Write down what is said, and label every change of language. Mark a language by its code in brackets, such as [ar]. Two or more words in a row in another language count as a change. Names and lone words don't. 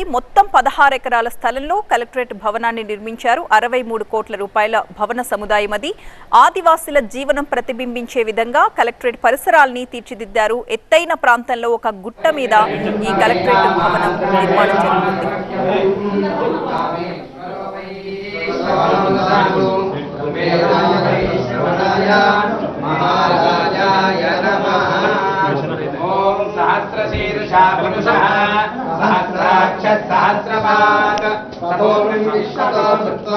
[te] మొత్తం 16 ఎకరాల స్థలంలో కలెక్టరేట్ భవనాన్ని నిర్మించారు. 63 కోట్ల రూపాయల భవన సముదాయం అది. ఆదివాసుల జీవనం ప్రతిబింబించే విధంగా కలెక్టరేట్ పరిసరాల్ని తీర్చిదిద్దారు. ఎత్తైన ప్రాంతంలో ఒక గుట్ట మీద ఈ కలెక్టరేట్ భవనం నిర్మాణం జరుగుతుంది. [sa] महाराजाय नमः। ओम सहस्रशीर्षा पुरुषः सहस्राक्षः सहस्रपाद तपोर्णं विश्वतो कृत्वा